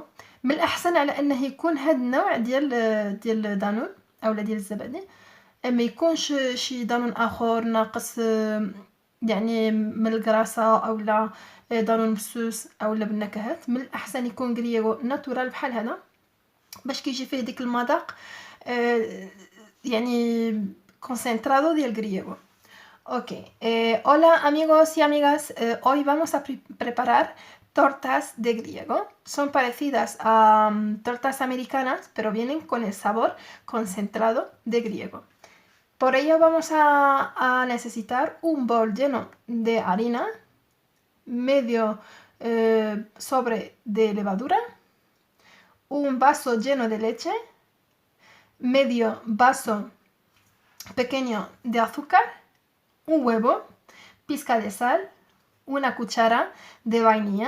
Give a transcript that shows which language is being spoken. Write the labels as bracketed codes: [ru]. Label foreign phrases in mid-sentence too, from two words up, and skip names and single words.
[ar] من الاحسن على انه يكون هذا النوع ديال دانون اولا ديال الزبادي، ما يكونش شي دانون اخر ناقص يعني من الكراسه اولا دانون مسوس اولا بالنكهات. من الاحسن يكون [es] griego natural [ar] بحال هذا باش كيجي فيه ديك المذاق يعني [es] concentrado del griego. Ok, hola amigos y amigas, hoy vamos a preparar tortas de griego. Son parecidas a tortas americanas, pero vienen con el sabor concentrado de griego. Por ello vamos a necesitar un bol lleno de harina, medio sobre de levadura, un vaso lleno de leche, medio vaso pequeño de azúcar, un huevo, pizca de sal, una cuchara de vainilla.